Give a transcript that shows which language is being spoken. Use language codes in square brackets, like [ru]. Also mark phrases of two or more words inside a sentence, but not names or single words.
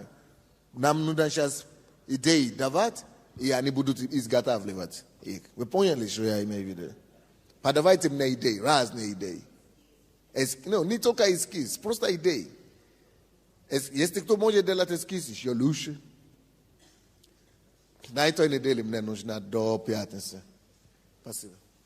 [ru] Нам нужно сейчас идеи давать, и они будут изготавливать их. Вы поняли, что я имею в виду? Подавайте мне идеи, разные идеи. Не только эскиз, просто идеи. Если кто может делать эскиз, еще лучше. Na ito nedelem ne no na do piatense. Спасибо.